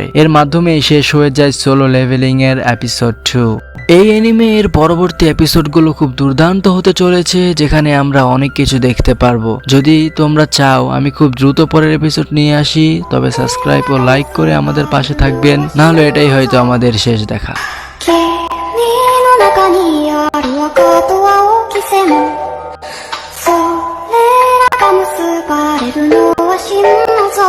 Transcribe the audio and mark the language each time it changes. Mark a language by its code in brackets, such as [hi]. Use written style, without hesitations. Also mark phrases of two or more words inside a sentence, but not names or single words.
[bn] এর মাধ্যমে শেষ হয়ে যায় সোলো লেভেলিং এর এপিসোড 2। এই অ্যানিমে এর পরবর্তী এপিসোডগুলো খুব দুর্দান্ত হতে চলেছে, যেখানে আমরা অনেক কিছু দেখতে পারবো। যদি তোমরা চাও আমি খুব দ্রুত পরের এপিসোড নিয়ে আসি, তবে সাবস্ক্রাইব ও লাইক করে আমাদের পাশে থাকবেন, না হলে এটাই হয়তো আমাদের শেষ দেখা। [ja] 君の中にある赤と青き線、それらが結ばれるのは真の